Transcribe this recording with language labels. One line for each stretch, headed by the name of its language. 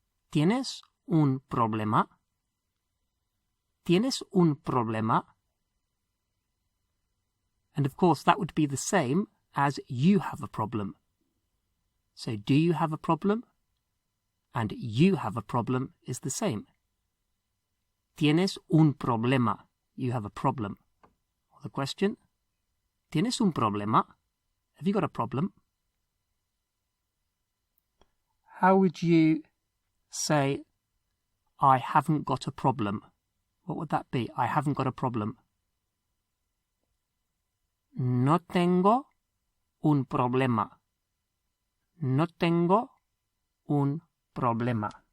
Spanish: ¿Tienes un problema? ¿Tienes un problema?
English: And of course that would be the same as you have a problem. So do you have a problem? And you have a problem is the same.
Spanish: Tienes un problema.
English: You have a problem. Or the question,
Spanish: ¿Tienes un problema?
English: Have you got a problem? How would you say, I haven't got a problem? What would that be? I haven't got a problem.
Spanish: No tengo un problema. No tengo un problema.